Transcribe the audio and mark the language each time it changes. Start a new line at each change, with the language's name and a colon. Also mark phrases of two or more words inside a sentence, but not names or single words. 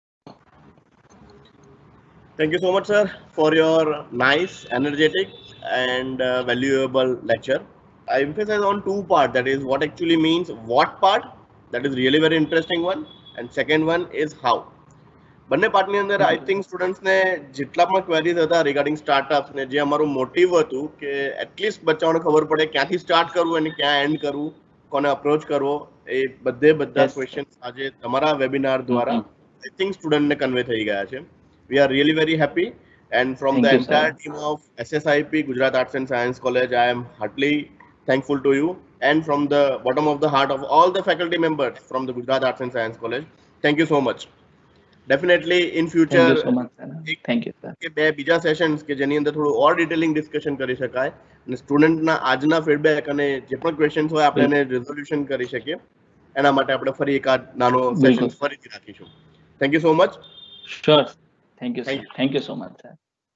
English: Thank you so much, sir, for your nice, energetic, and valuable lecture. I emphasize on two parts. That is what actually means what part. That is really very interesting one. And second one is how.
Gujarati: બંને પાર્ટની અંદર
English: I think
Gujarati: સ્ટુડન્ટ્સને જેટલા પણ ક્વેરીઝ હતા
English: regarding startups
Gujarati: ને જે અમારું મોટિવ હતું કે એટલીસ્ટ બચ્ચાઓને ખબર પડે ક્યાંથી સ્ટાર્ટ કરવું અને ક્યાં એન્ડ કરવું, કોને અપ્રોચ કરવો, એ બધા ક્વેશ્ચન આજે તમારા વેબિનાર દ્વારા
English: I think
Gujarati: સ્ટુડન્ટને કન્વે થઈ ગયા છે.
English: we are really very happy and from the entire team of SSIP Gujarat Arts and Science College, I am heartily thankful to you, and from the bottom of the heart of all the faculty members from the Gujarat Arts and Science College, thank you so much. Definitely in future, thank you so much, sir. Thank you, sir.
Gujarati: કે બે બીજા સેશન્સ કે જેની અંદર થોડું ઓર
English: detailing discussion
Gujarati: કરી શકાય અને સ્ટુડન્ટના આજના ફીડબેક અને જે પણ ક્વેશ્ચન્સ હોય આપણે એને રિઝોલ્યુશન કરી શકીએ, એના માટે આપણે ફરી એકાદ નાનો સેશન ફરીથી રાખીશું.
English: Thank you so much. Sure. Thank you, sir. Thank you so much, sir.